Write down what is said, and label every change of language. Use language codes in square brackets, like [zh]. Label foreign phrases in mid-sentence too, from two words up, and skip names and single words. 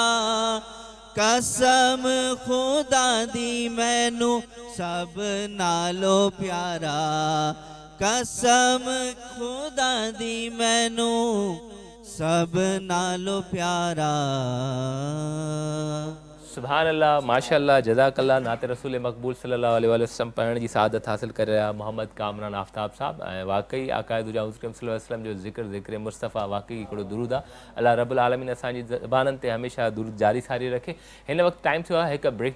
[pa] قسم خدا دی مینوں سب نالو پیارا. قسم خدا دی مینوں سب نالو پیارا. [ar] سبحان الله، ما شاء الله، جزاك الله. [sd] नात रसूल मक़बूल [ar] صلى الله عليه وسلم [sd] पढ़ण जी सआदत हासिल करे रहा मोहम्मद कामरान आफ्ताब साहब। ऐं वाकई आक़ाए दुजा मुस्लिम [ar] صلى الله عليه وسلم [sd] जो ज़िक्र मुस्तफ़ा वाकई हिकिड़ो दुरूद आहे। [ar] الله رب العالمين [sd] असांजी ज़बाननि ते हमेशह दुरूद जारी सारी रखे। हिन वक़्तु टाइम थियो आहे हिकु ब्रेक जो।